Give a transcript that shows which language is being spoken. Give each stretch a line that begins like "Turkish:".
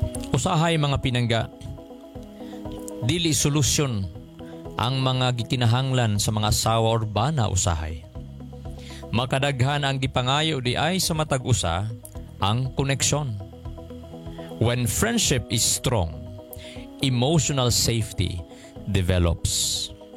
Cebuano: Usahay mga pinangga, dili solusyon ang mga gikinahanglan sa mga asawa or bana usahay. Makadaghan ang gipangayo di ay sa matag-usa ang koneksyon.
English: When friendship is strong, emotional safety develops.